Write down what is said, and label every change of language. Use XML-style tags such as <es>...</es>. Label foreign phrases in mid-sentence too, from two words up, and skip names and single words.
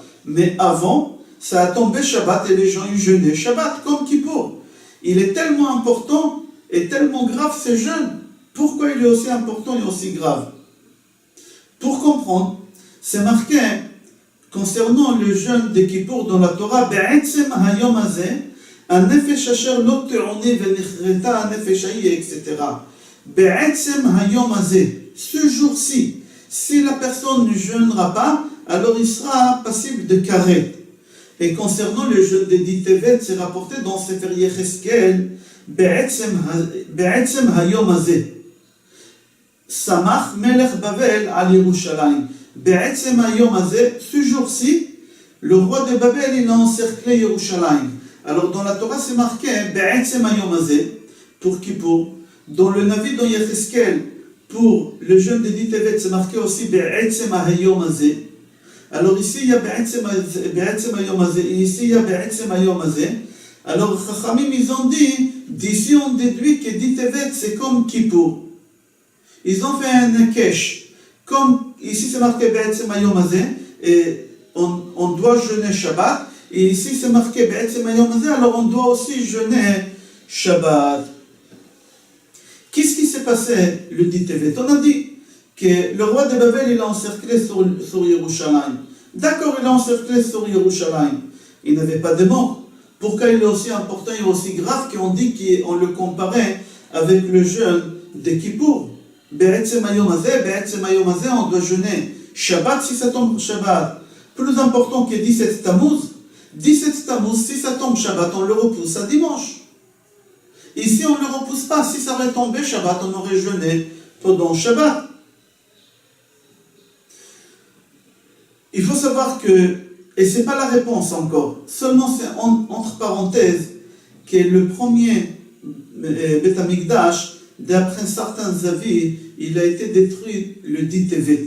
<fr>Mais avant, ça a tombé Shabbat et les gens ils jeûnaient Shabbat comme Kippour. Il est tellement important et tellement grave ce jeûne. Pourquoi il est aussi important et aussi grave? Pour comprendre, c'est marqué concernant le jeûne de Kippour dans la Torah,</fr> <he>בעצם היום הזה, הנפש אשר לא תעונה ונחרטה הנפש ההיא,</he> <fr>etc.</fr> <he>בעצם היום הזה,</he> <fr>ce jour-ci, si la personne ne jeûnera pas, alors il sera passible de karet. Et concernant le jeûne de 10 Tevet, c'est rapporté dans Sefer Yecheskel,</fr> <he>בעצם היום הזה, שמח מלך בבל על ירושלים. בעצם היום הזה,</he> <fr>ce jour-ci, le roi de Babel, il a encerclé Yerushalayim. Alors dans la Torah c'est marqué</fr> <he>בעצם היום הזה</he> <fr>pour Kippour. Dans le Navi dans Yecheskel pour le jeûne de 10 Tevet c'est marqué aussi</fr> <he>בעצם היום הזה.</he> <fr>Alors ici il y a</fr> <he>בעצם היום הזה</he> <fr>et ici il y a</fr> <he>בעצם היום הזה.</he> <fr>Alors Chachamim ils ont dit d'ici on déduit que 10 Tevet c'est comme Kippour. Ils ont fait un kesh. Comme ici c'est marqué</fr> <he>בעצם היום הזה</he> <fr>et on doit jeûner Shabbat. Et ici c'est marqué</fr> <he>בעצם היום הזה,</he> <fr>alors on doit aussi jeûner Shabbat. Qu'est-ce qui s'est passé le 10 Tevet? On a dit que le roi de Babel il a encerclé sur Yerushalayim. D'accord, il a encerclé sur Yerushalayim. Il n'avait pas de mort. Pourquoi il est aussi important et aussi grave qu'on dit qu'on le comparait avec le jeûne de Kippour?</fr> <he>בעצם היום הזה,</he> <fr>on doit jeûner Shabbat si ça tombe Shabbat. Plus important que 17 Tammuz. 17 Tammuz, si ça tombe Shabbat, on le repousse à dimanche. Et si on ne le repousse pas, si ça aurait tombé Shabbat, on aurait jeûné pendant Shabbat. Il faut savoir que, et ce n'est pas la réponse encore, seulement c'est entre parenthèses que le premier</fr> <he>בית המקדש,</he> <fr>d'après certains avis, il a été détruit le 10 Tevet.</fr>